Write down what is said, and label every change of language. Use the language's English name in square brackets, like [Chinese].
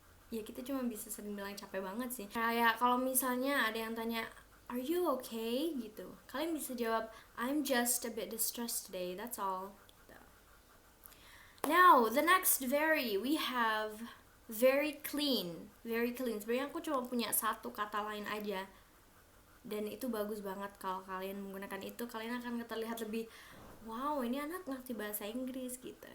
[Indonesian] Ya kita cuma bisa sering bilang capek banget sih. Kayak kalau misalnya ada yang tanya, are you okay? Gitu. [English] Kalian bisa jawab, I'm just a bit distressed today, that's all. Gitu. Now, the next we have very clean. [Indonesian] Sebenarnya aku cuma punya satu kata lain aja. Dan itu bagus banget kalau kalian menggunakan itu. Kalian akan terlihat lebih, wow, ini anak ngerti bahasa Inggris gitu.